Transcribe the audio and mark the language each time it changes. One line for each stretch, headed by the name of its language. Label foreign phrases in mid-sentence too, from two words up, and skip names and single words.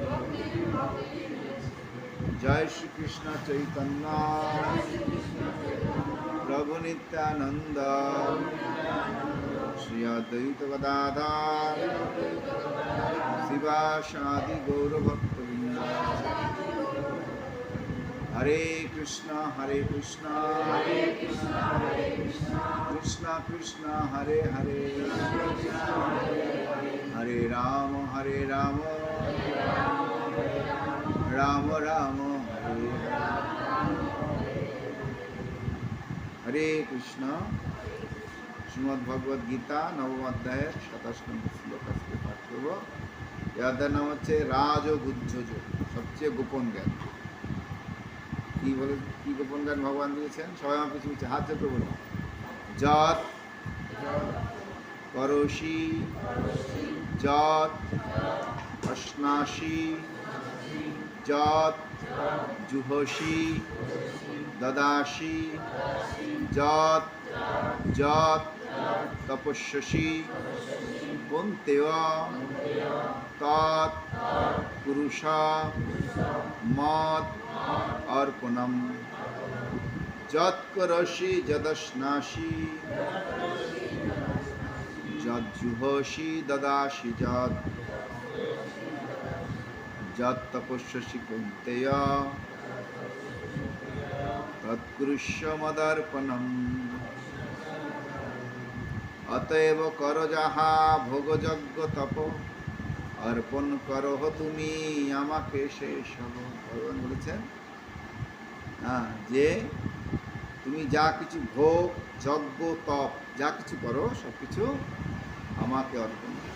Sanskrit: जय श्री कृष्ण चैतन्य प्रभु नित्यानंद श्री अद्वैत गदाधर शिवासादि गौरभक्तवृंद। हरे कृष्णा कृष्णा कृष्णा हरे हरे, हरे राम राम राम हरे हरे। हरे कृष्ण।
Bangla: শ্রীমদ্ ভগবদ গীতা নবম অধ্যায় 27 নম্বর শ্লোক আজকে পাঠ করব। এই অধ্যায়ের নাম হচ্ছে রাজগুহ্যযোগ, সবচেয়ে গোপন জ্ঞান। কি গোপন জ্ঞান ভগবান দিয়েছেন? সবাই আমার পিছু পিছু হাত চেপে বলুন।
Sanskrit: যৎ করোষি যৎ অশ্নাসি যৎ জুহসি দদাসি যৎ যৎ তপস্যসি কৌন্তেয় তৎ পুরুষ মত অর্পণম। যৎ করোষি যদশ্নাসি যৎ জুহসি দদাসি যৎ যৎ তপস্যসি কৌন্তেয় তৎকুরুষ্য মদর্পণম।
Bangla: অতএব কর যাহা ভোগযজ্ঞ তপ অর্পণ করো তুমি আমাকে শেষ হব। ভগবান বলেছেন যে তুমি যা কিছু ভোগ যজ্ঞ তপ যা কিছু করো সব কিছু আমাকে অর্পণ করো।